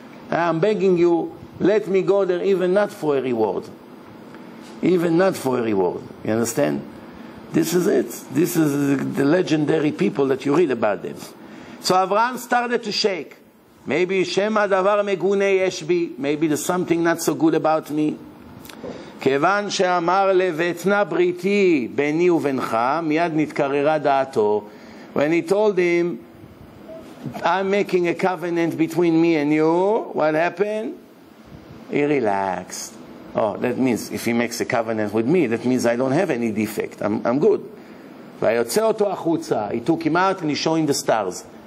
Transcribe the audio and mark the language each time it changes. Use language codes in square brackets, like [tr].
[en] I'm begging you, let me go there, even not for a reward. Even not for a reward. You understand? This is it. This is the legendary people that you read about them. So Abraham started to shake. Maybe [he] Shema davar megune yesh bi. [en] Maybe there's something not so good about me. [he] כיוון שאמר לבטנה בריתי ביני ובינך, מיד נתקררה דעתו. [en] When he told him, I'm making a covenant between me and you, what happened? He relaxed. Oh, that means if he makes a covenant with me, that means I don't have any defect. I'm good. [he] ויוצא אותו החוצה. [en] He took him out and he showed him the stars.